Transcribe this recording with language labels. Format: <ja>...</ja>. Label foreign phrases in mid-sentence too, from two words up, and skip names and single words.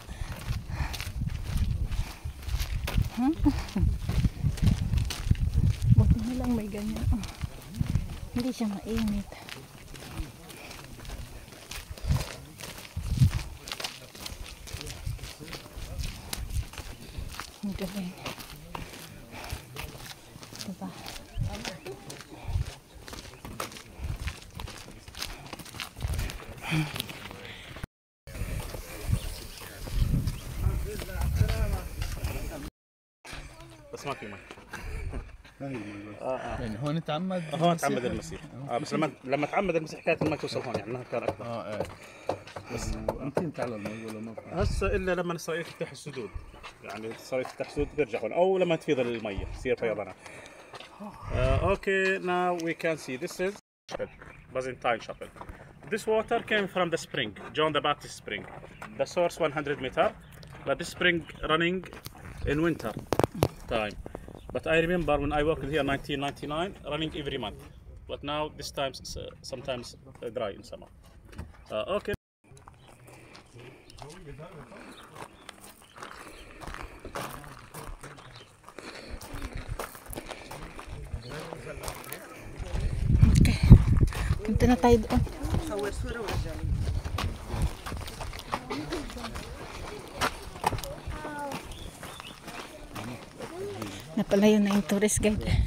<tl>Buti na lang may ganyan. Oh. Hindi siya mainit. Ang galing. Diba?</tl> <ar>بس ما في مي. يعني هون تعمد هون تعمد المسيح. بس لما تعمد المسيح كانت المي توصل هون، يعني النهر كان اكبر. ايه بس امتى تعلى المي ولا ما بقى؟ هسه الا لما اسرائيل تفتح السدود، يعني اسرائيل تفتح السدود بيرجع هون، او لما تفيض المي يصير فيضانات.</ar> <en>Okay, now we can see this is Byzantine chapel. This water came from the spring, John the Baptist spring. The source 100 meter, but this spring running in winter time. But I remember when I worked here in 1999, running every month. But now this time sometimes dry in summer. Okay. Okay.</en> <tl>Punta na tayo doon. Napalayo na yung</tl> <en>tourist guide.</en>